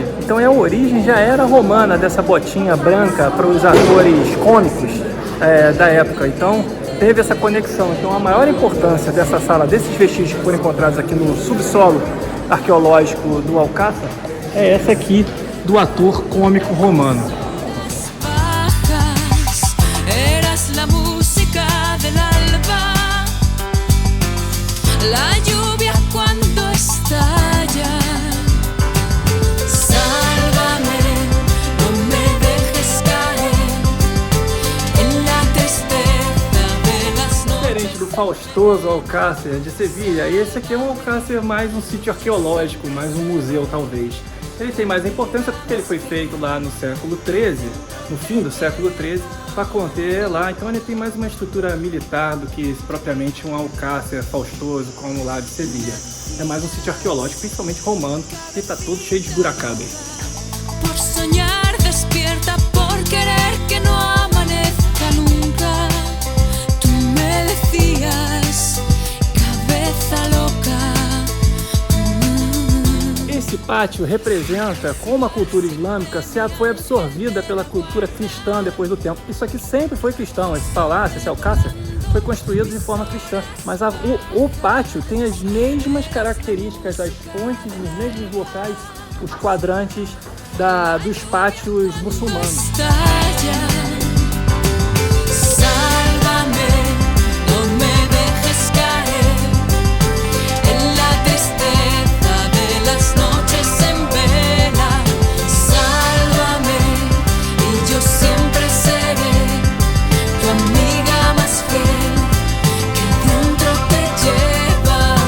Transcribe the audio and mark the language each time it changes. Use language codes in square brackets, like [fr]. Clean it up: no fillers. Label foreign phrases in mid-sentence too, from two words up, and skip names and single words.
[pt] Então a origem já era romana dessa botinha branca para os atores cômicos da época. Então teve essa conexão. Então a maior importância dessa sala, desses vestígios que foram encontrados aqui no subsolo arqueológico do Alcácer, é essa aqui do ator cômico romano. [es] bajas, eras la música del alba, la lluvia cuando estalla. Sálvame, no me dejes caer en la tristeza de las noches. [pt] Diferente do faustoso Alcácer de Sevilha, esse aqui é um Alcácer mais um sítio arqueológico, mais um museu talvez. Ele tem mais importância porque ele foi feito lá no século XIII, no fim do século XIII, para conter lá. Então ele tem mais uma estrutura militar do que propriamente um Alcácer faustoso como lá de Sevilha. É mais um sítio arqueológico, principalmente romano, que está todo cheio de buracada. [es] Por soñar despierta, por querer que no amanezca nunca. Tú me decías, cabeza loca. [pt] Esse pátio representa como a cultura islâmica foi absorvida pela cultura cristã depois do tempo. Isso aqui sempre foi cristão, esse palácio, esse Alcácer, foi construído de forma cristã. Mas o pátio tem as mesmas características, as fontes, nos mesmos locais, os quadrantes dos pátios muçulmanos. [es] Sálvame, no me dejes caer en la tristeza de las noches en vela. Sálvame y yo siempre seré tu amiga más fiel que dentro te lleva.